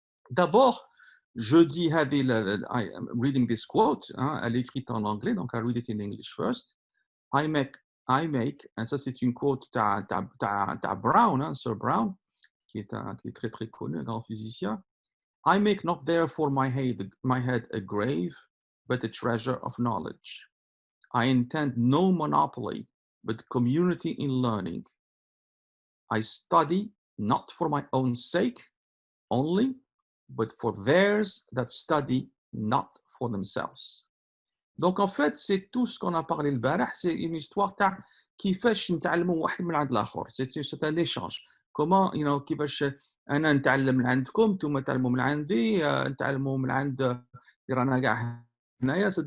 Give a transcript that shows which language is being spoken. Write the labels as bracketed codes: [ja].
[fr] D'abord, je dis [en] I am reading this quote, [fr] elle est écrite en anglais, donc [en] I read it in English first. I make, [fr] et ça c'est une quote de Brown, Sir Brown, qui est très très connu, un grand physicien. [en] I make not therefore my head a grave, but a treasure of knowledge. I intend no monopoly, but community in learning. I study not for my own sake only, but for theirs that study not for themselves. [fr] Donc en fait, c'est tout ce qu'on a parlé le barax, c'est une histoire [ar] تاع كيفاش نتعلموا واحد من عند الاخر. [fr] C'est un échange. Comment [ar] كيفاش انا نتعلم من عندكم, نتوما تعلموا من عندي, نتعلموا من عند اللي رانا كاع هنايا.